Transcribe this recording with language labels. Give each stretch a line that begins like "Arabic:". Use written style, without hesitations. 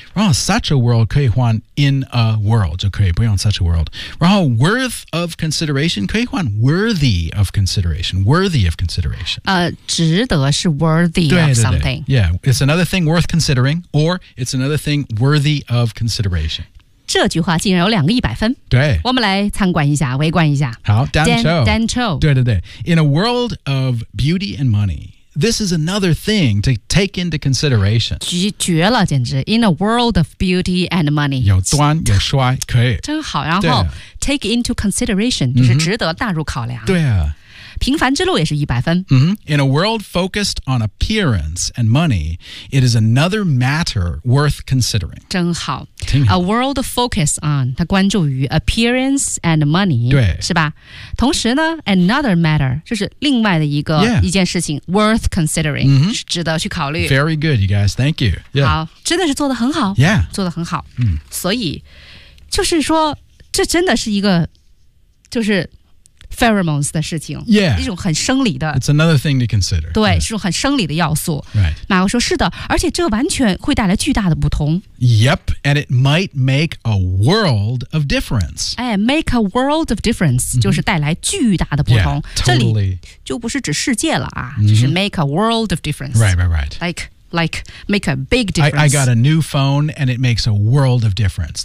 English: 然后 such a world 可以换 in a world
Chinese: 就可以不用
English: such a world. 然后 worth of consideration
Chinese: 可以换
English: worthy of consideration. Worthy of consideration.
Chinese: 值得是 worthy of something.
English: 对对对 yeah, it's another thing worth considering or it's another thing worthy of consideration.
Chinese: 这句话竟然有两个一百分。对，我们来参观一下，围观一下。好，Dan Cho。
English: 对对对 ，In a world of beauty and money, this is another thing to take into consideration.
Chinese: 绝了，简直
English: ！In a world of beauty and money,
Chinese: 有端有帅，可以。真好，然后
English: take into consideration
Chinese: 就是值得纳入考量。对啊。平凡之路也是100分。
English: Mm-hmm. In a world focused on appearance and money, it is another matter worth considering.
Chinese: 真好。
English: A world focused on,
Chinese: 它关注于
English: appearance and money,
Chinese: 对是吧？同时呢 another matter, 就是另外的一个、
English: yeah.
Chinese: 一件事情
English: worth considering,、 mm-hmm.
Chinese: 是值得去考虑。
English: Very good, you guys, thank you.、
Chinese: Yeah. 好，真的是做得很好。
English: Yeah.
Chinese: 做得很好。嗯、所以就是说这真的是一个就是pheromones 的事情
English: yeah,
Chinese: 一种很生理的
English: It's another thing to consider
Chinese: 对、right. 是种很生理的要素、
English: right.
Chinese: 马克说是的而且这完全会带来巨大的不同
English: Yep, and it might make a world of difference、哎、Make a world of difference、mm-hmm.
Chinese: 就是带来巨大的不同
English: yeah, totally.
Chinese: 这里就不是指世界了啊、mm-hmm. 就是
English: make a world of difference Right, right, right Like, make a big difference. I got a new phone, and it makes a world of difference.